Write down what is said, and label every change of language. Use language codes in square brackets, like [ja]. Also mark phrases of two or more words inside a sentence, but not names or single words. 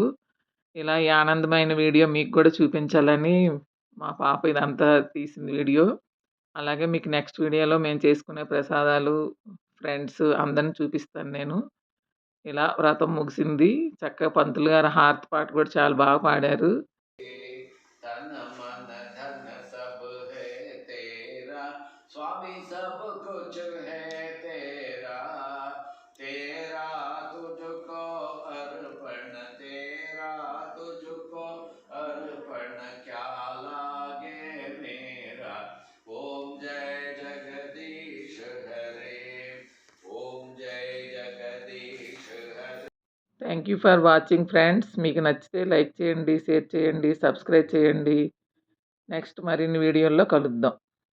[te] ఇలా ఈ ఆనందమైన వీడియో మీకు కూడా చూపించాలని మా పాప ఇదంతా తీసింది వీడియో. అలాగే మీకు నెక్స్ట్ వీడియోలో మేము చేసుకునే ప్రసాదాలు, ఫ్రెండ్స్ అందరిని చూపిస్తాను నేను. ఇలా వ్రతం ముగిసింది. చక్కగా పంతులు గారు హారతి పాట కూడా చాలా పాడారు. [hi] तन मन धन सब है तेरा स्वामी सब कुछ है तेरा तेरा तुझको अर्पण तेरा तुझको अर्पण क्या लागे मेरा ओम जय जगदीश हरे ओम जय जगदीश हरे [en] thank you for watching friends. [te] మీకు నచ్చితే లైక్ చేయండి, షేర్ చేయండి, సబ్స్క్రైబ్ చేయండి. నెక్స్ట్ మరిన్ని వీడియోల్లో కలుద్దాం.